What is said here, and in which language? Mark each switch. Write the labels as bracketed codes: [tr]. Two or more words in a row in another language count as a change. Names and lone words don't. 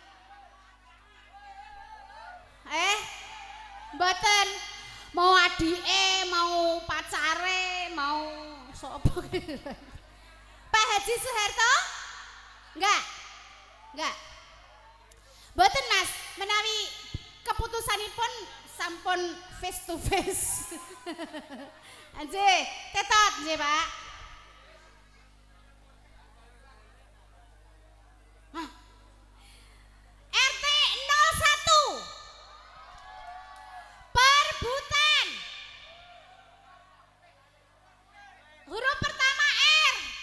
[jv] Mboten mau adike, mau pacare, mau sapa. [id] Pak Haji Suharto? Enggak. [jv] Mboten Mas, menawi keputusanipun sampun [en] face to face. [jv] Nggih, tetot nggih, Pak. RT 01 Perbutan. [id] Huruf pertama R.